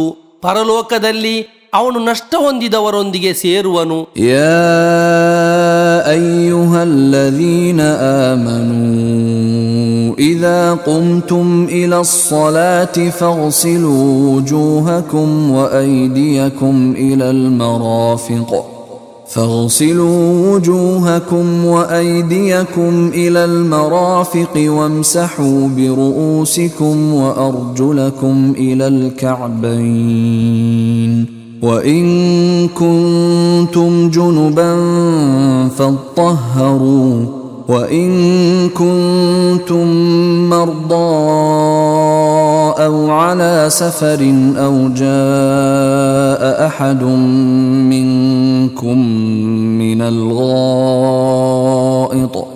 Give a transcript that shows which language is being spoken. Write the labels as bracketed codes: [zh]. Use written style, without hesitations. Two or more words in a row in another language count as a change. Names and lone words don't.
[kn] ಪರಲೋಕದಲ್ಲಿ ಅವನು ನಷ್ಟ ಹೊಂದಿದವರೊಂದಿಗೆ ಸೇರುವನು. [ar] يا أيها الذين آمنوا إذا قمتم إلى الصلاة فاغسلوا وجوهكم وأيديكم إلى المرافق فاغسلوا وجوهكم وأيديكم إلى المرافق وامسحوا برؤوسكم وأرجلكم إلى الكعبين وإن كنتم جنبا فاطهروا وإن كنتم مرضى أو على سفر أو جاء أحد منكم من الغائط